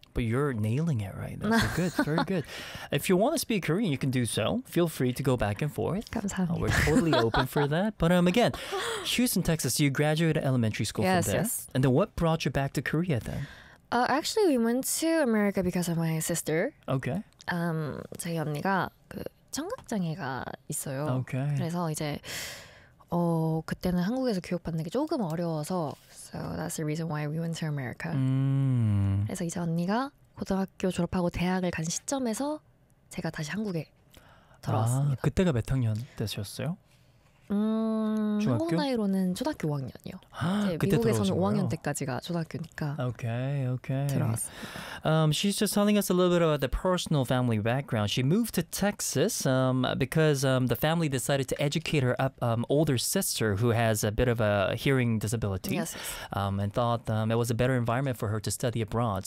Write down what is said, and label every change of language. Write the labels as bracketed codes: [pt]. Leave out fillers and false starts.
[en] But you're nailing it right now. So good, very good. If you want to speak Korean, you can do so. Feel free to go back and forth. [ko] 감사합니다. [en] We're totally open for that. But again, Houston, Texas, you graduated elementary school yes, from there. Yes. And then what brought you back to Korea then? Actually, we went to America because of my sister. Okay. [ko] 저희 언니가 그 청각장애가 있어요. [en] Okay. [ko] 그래서 이제 그때는 한국에서 교육받는 게 조금 어려워서 [en] So that's the reason why we went to America. [ko] 그래서 이제 언니가 고등학교 졸업하고 대학을 간 시점에서 제가 다시 한국에 돌아왔습니다. 아, 그때가 몇 학년 때셨어요? 중학교? 한국 나이로는 초등학교 5학년이요. 그때 미국에서는 5학년 때까지가 초등학교니까 [en] okay, okay. [ko] 들어왔습니다. [en] She's just telling us a little bit about the personal family background. She moved to Texas because the family decided to educate her older sister who has a bit of a hearing disability yes. And thought it was a better environment for her to study abroad.